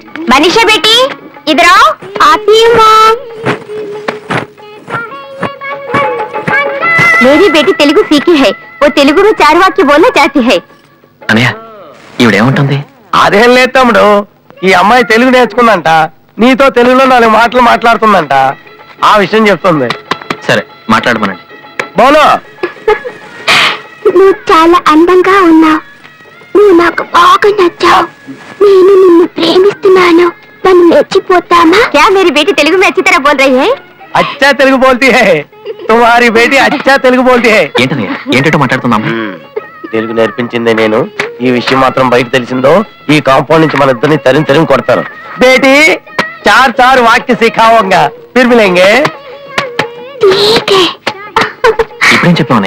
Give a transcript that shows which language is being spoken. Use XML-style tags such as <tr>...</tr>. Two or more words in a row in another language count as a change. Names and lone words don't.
<hi>मनीषा बेटी इधर आओ. आती हूँ माँ. मेरी बेटी तेलुगु सीखी है. वो तेलुगु में 4 वाक्य बोलना चाहती है.</hi> <te>అనయ్య ఈవిడేముంటుంది? అదేం లేదు తమ్ముడు, ఈ అమ్మాయి తెలుగు నేర్చుకుందంట, నీతో తెలుగులో 4 మాటలు మాట్లాడుతుందంట. ఆ విషయం చెప్తుంది. సరే మాట్లాడమనండి. బోలో. నువ్వు చాలా అందంగా ఉన్నావు. నువ్వు నాకు బాగా నచ్చావు. నేను నిన్ను ప్రేమిస్తున్నాను. నన్ను మెచ్చిపోతామా?</te> <hi>क्या मेरी बेटी तेलुगु में अच्छी तरह बोल रही है? अच्छा తెలుగు बोलती है. तुम्हारी बेटी अच्छा తెలుగు बोलती है.</hi> <te>ఏంటో మాట్లాడుతున్నాం. తెలుగు నేర్పించిందే నేను. ఈ విషయం మాత్రం బయట తెలిసిందో ఈ కాంపౌండ్ నుంచి మన ఇద్దరిని తరిమి కొడతారు.</te> <hi>बेटी 4 वाक्य सिखाऊंगा फिर मिलेंगे.</hi> <te>ఇప్పుడేం చెప్పావనయ్య?</te>